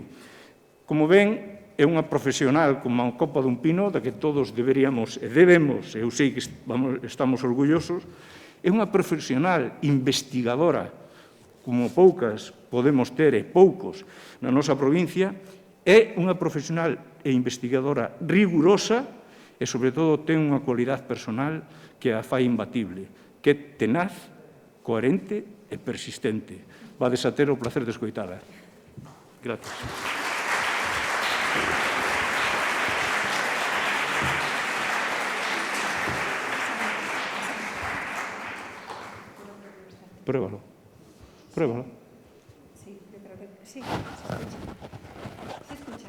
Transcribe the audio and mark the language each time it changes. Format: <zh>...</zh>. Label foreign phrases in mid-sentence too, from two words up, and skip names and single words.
<gl>Como ven, é unha profesional como a copa dun pino, da que todos deberíamos e debemos, eu sei que estamos orgullosos, é unha profesional investigadora, como poucas podemos ter e poucos na nosa provincia, é unha profesional e investigadora rigurosa e, sobre todo, ten unha cualidade personal que a fai imbatible, que é tenaz, coherente e persistente. Vades a ter o placer de escoitala.</gl> <es>Gracias. Pruébalo. Pruébalo. Sí, yo creo que sí. Se escucha.</es>